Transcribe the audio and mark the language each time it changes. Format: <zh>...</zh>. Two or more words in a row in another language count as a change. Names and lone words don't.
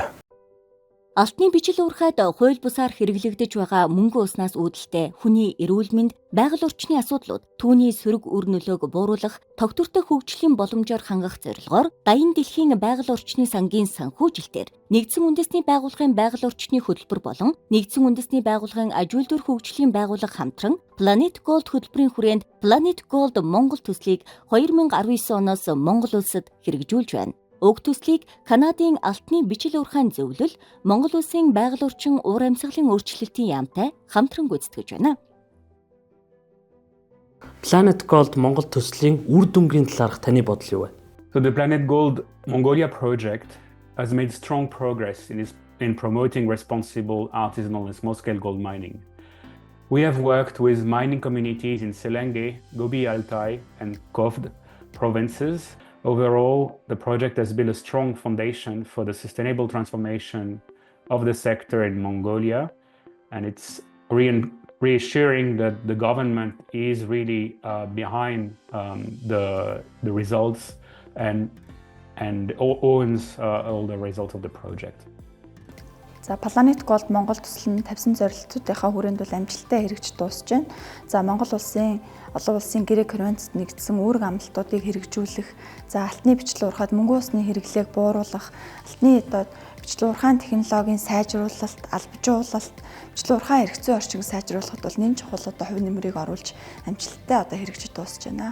<mn>Алтны бичил уурхайд хууль бусаар хэрэглэгдэж байгаа мөнгө уснаас үүдэлтэй хүний эрүүл мэнд, байгаль орчны асуудлууд, түүний сөрөг үр нөлөөг бууруулах, тогтвортой хөгжлийн боломжоор хангах зорилгоор Даян дэлхийн байгаль орчны сангийн санхүүжилтээр нэгдсэн үндэсний байгууллагын байгаль орчны хөтөлбөр болон нэгдсэн үндэсний байгууллагын аж үйлдвэр хөгжлийн байгууллага хамтран Planet Gold хөтөлбөрийн хүрээнд Planet Gold Монгол төслийг 2019 оноос Монгол улсад хэрэгжүүлж байна. Уг төслийг Канадын алтны бичил уурхайн зөвлөл, Монгол улсын байгаль орчин уур амьсгалын өөрчлөлтийн яамтай хамтран гүйцэтгэж байна. Planet Gold Монгол төслийн үр дүнгийн талаарх таны бодол юу вэ?</mn> <en>So the Planet Gold Mongolia project has made strong progress in promoting responsible artisanal and small-scale gold mining. We have worked with mining communities in Selenge, Gobi Altai, and Kovd provinces. Overall, the project has built a strong foundation for the sustainable transformation of the sector in Mongolia, and it's reassuring that the government is really behind the results and owns all the results of the project.</en> <mn>За Planet Gold Монгол төсөл нь тавьсан зорилтуудынхаа хүрээнд бол амжилттай хэрэгжиж дуусж байна. За Монгол улсын олон улсын гэрээ конвенцэд нэгдсэн үүрэг амлалтуудыг хэрэгжүүлэх, за алтны бичил уурхайд мөнгө усны хэрэглээг бууруулах, алтны бичил уурхайн технологийн сайжруулалт, албажуулалт, бичил уурхайн хэрэгцээ орчийг сайжруулахад бол нэн чухал одоо хувь нэмрийг оруулж амжилттай одоо хэрэгжиж дуусж байна.</mn>